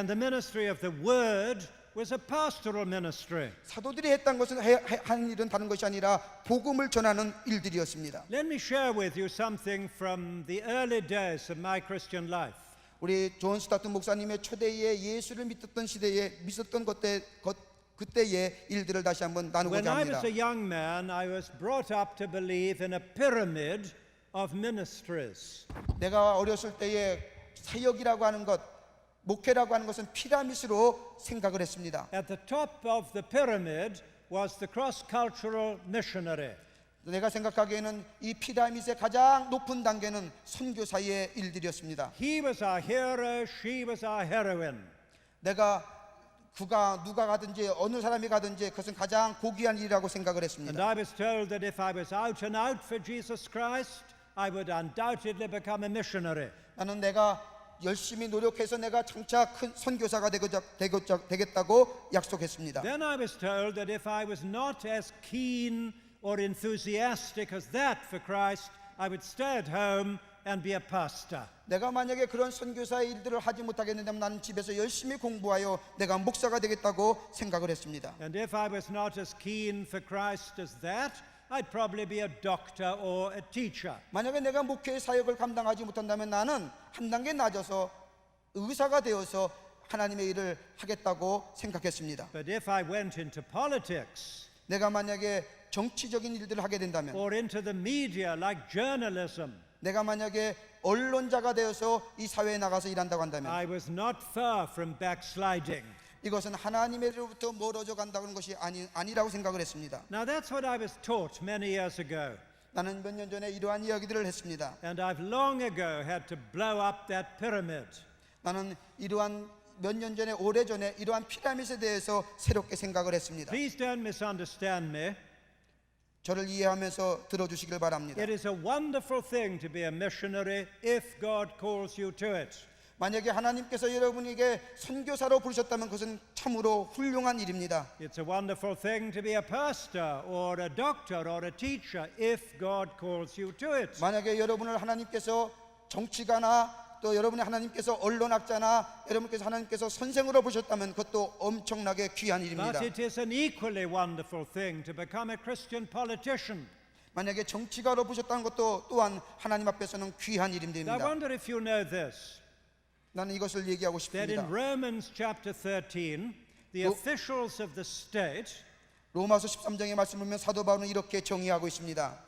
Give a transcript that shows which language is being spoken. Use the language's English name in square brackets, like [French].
[English] And the ministry of the word was a pastoral ministry. [Korean] 사도들이 했던 것은 하는 일은 다른 것이 아니라 복음을 전하는 일들이었습니다. [English] Let me share with you something from the early days of my Christian life. [Korean] 우리 존 스타트 목사님의 초대에 예수를 믿었던 시대에 믿었던 그때의 일들을 다시 한번 [English] When [Korean] 나누고자 [English] I [Korean] 합니다. [English] was a young man, I was brought up to believe in a pyramid of ministries. [Korean] 내가 어렸을 때에 사역이라고 하는 것, 목회라고 하는 것은 피라미드로 생각을 했습니다. [English] At the top of the pyramid was the cross-cultural missionary. [Korean] 내가 생각하기에는 이 피라미드의 가장 높은 단계는 선교사의 일들이었습니다. [English] He was our hero, she was our heroine. [Korean] 누가 가든지 어느 사람이 가든지 그것은 가장 고귀한 일이라고 생각을 [English] And [Korean] 했습니다. [English] I was told that if I was out and out for Jesus Christ, I would undoubtedly become a missionary. [Korean] 나는 내가 열심히 노력해서 내가 장차 큰 선교사가 되겠다고 약속했습니다. [English] Then I was told that if I was not as keen or enthusiastic as that for Christ, I would stay at home and be a pastor. [Korean] 내가 만약에 그런 선교사의 일들을 하지 못하겠는데 나는 집에서 열심히 공부하여 내가 목사가 되겠다고 생각을 했습니다. [English] And if I was not as keen for Christ as that, I'd probably be a doctor or a teacher. [Korean] 만약에 내가 목회의 사역을 감당하지 못한다면 나는 한 단계 낮아서 의사가 되어서 하나님의 일을 하겠다고 생각했습니다. [English] But if I went into politics [Korean] 내가 만약에 정치적인 일들을 하게 된다면 [English] or into the media like journalism, [Korean] 내가 만약에 언론자가 되어서 이 사회에 나가서 일한다고 한다면 [English] I was not far from backsliding. [Korean] 이것은 하나님으로부터 멀어져 간다는 것이 아니라고 생각을 했습니다. [English] Now that's what I was taught many years ago. [Korean] 나는 몇 년 전에 이러한 이야기들을 했습니다. [English] And I've long ago had to blow up that pyramid. [Korean] 나는 이러한 몇 년 전에 오래전에 이러한 피라밋에 대해서 새롭게 생각을 했습니다. [English] Please don't misunderstand me. [Korean] 저를 이해하면서 들어주시길 바랍니다. [English] It is a wonderful thing to be a missionary if God calls you to it. [Korean] 만약에 하나님께서 여러분에게 선교사로 부르셨다면 그것은 참으로 훌륭한 일입니다. [English] It's a wonderful thing to be a pastor or a doctor or a teacher if God calls you to it. [Korean] 만약에 여러분을 하나님께서 정치가나 또 여러분의 하나님께서 언론학자나 여러분께서 하나님께서 선생으로 부르셨다면 그것도 엄청나게 귀한 일입니다. [English] But it is an equally wonderful thing to become a Christian politician. [Korean] 만약에 정치가로 부르셨다는 것도 또한 하나님 앞에서는 귀한 [English] I [Korean] 일입니다. [English] wonder if you know this. [Korean] 나는 이것을 얘기하고 [English] That [Korean] 싶습니다. [English] in Romans chapter 13, the [Korean] 로- [English] officials of the state, [Korean] 로마서 13장의 말씀을 보면 사도 바울은 이렇게 정의하고 있습니다.